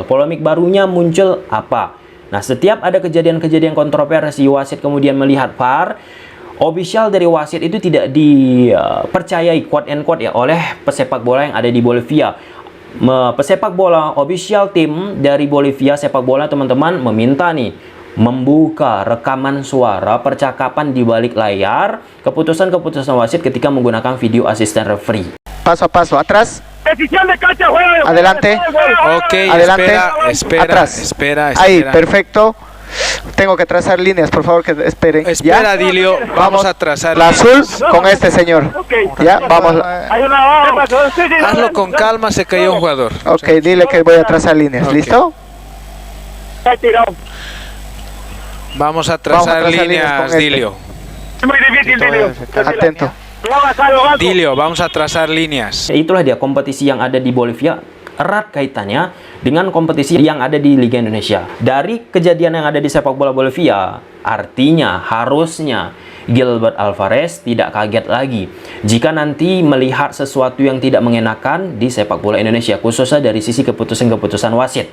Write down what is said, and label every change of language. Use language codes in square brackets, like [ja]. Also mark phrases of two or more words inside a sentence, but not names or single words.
[id] Polemik barunya muncul apa? Nah, setiap ada kejadian-kejadian kontroversi, wasit kemudian melihat VAR, official dari wasit itu tidak dipercayai [en] quote and quote [id] ya oleh pesepak bola yang ada di Bolivia. Pesepak bola official tim dari Bolivia sepak bola teman-teman meminta nih membuka rekaman suara percakapan di balik layar keputusan-keputusan wasit ketika menggunakan video asisten referee. [es] Paso a paso, atrás. Adelante. Ok, adelante. espera, atrás. espera. Ahí, perfecto. Tengo que trazar líneas, por favor, que esperen. Espera, ¿Ya? Dilio, vamos a trazar La azul líneas. con este señor. Ya, vamos. Hazlo con calma, se cayó un jugador. Ok, dile que voy a trazar líneas. Ok. ¿Listo? Vamos a trazar con líneas, este. Dilio. Muy difícil, Dilio. Atento. Dilio, vamos a trazar líneas. [id] Itulah dia kompetisi yang ada di Bolivia erat kaitannya dengan kompetisi yang ada di Liga Indonesia. Dari kejadian yang ada di sepak bola Bolivia, artinya harusnya Gilbert Alvarez tidak kaget lagi jika nanti melihat sesuatu yang tidak mengenakan di sepak bola Indonesia, khususnya dari sisi keputusan-keputusan wasit.